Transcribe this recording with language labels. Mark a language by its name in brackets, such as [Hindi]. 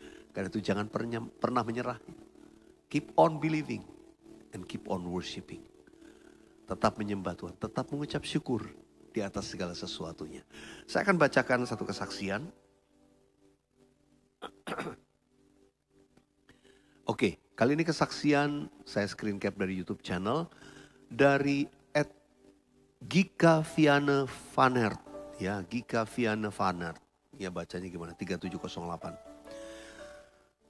[Indonesian] Karena itu jangan pernah menyerah. [English] Keep on believing and keep on worshiping. [Indonesian] Tetap menyembah Tuhan, tetap mengucap syukur di atas segala sesuatunya. Saya akan bacakan satu kesaksian. Oke, kali ini kesaksian saya screen cap dari YouTube channel dari Gika Viana Vanert, ya Gika Viana Vanert, ya bacanya gimana 3708.